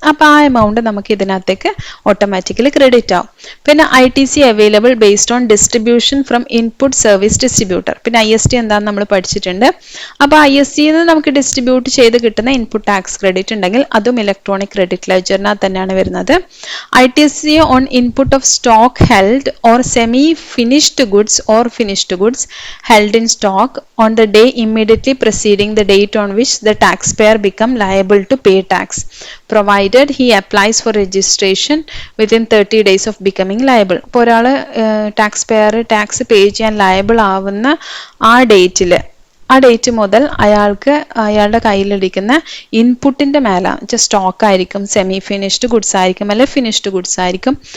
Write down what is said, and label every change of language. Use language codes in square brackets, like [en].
[ml] അപ്പോൾ ആ എമൗണ്ട് നമുക്ക് ഇതിനകത്തേക്ക് ഓട്ടോമാറ്റിക്കലി ക്രെഡിറ്റ് ആവും. [en] പിന്നെ ITC available based on distribution from input service distributor. [ml] പിന്നെ IST എന്താണെന്ന് നമ്മൾ പഠിച്ചിട്ടുണ്ട്. അപ്പോൾ ISTയിൽ നിന്ന് നമുക്ക് ഡിസ്ട്രിബ്യൂട്ട് ചെയ്ത് കിട്ടുന്ന ഇൻപുട്ട് ടാക്സ് ക്രെഡിറ്റ് ഉണ്ടെങ്കിൽ അതും ഇലക്ട്രോണിക് ക്രെഡിറ്റ് ലെഡ്ജറിനകത്ത് തന്നെയാണ് വരുന്നത്. [en] ITC on input of stock held or semi finished goods or finished goods held in stock on the day immediately preceding the date on which the taxpayer become liable to pay tax, provided he applies for registration within 30 days of becoming liable. [ml] ഇപ്പോൾ ഒരാൾ tax പേ ചെയ്യാൻ liable ആവുന്ന ആ date മുതൽ അയാളുടെ കയ്യിലിരിക്കുന്ന ഇൻപുട്ടിന്റെ മേലെ സ്റ്റോക്ക് ആയിരിക്കും, സെമി ഫിനിഷ്ഡ് ഗുഡ്സ് ആയിരിക്കും അല്ലെ ഫിനിഷ്ഡ് ഗുഡ്സ് ആയിരിക്കും.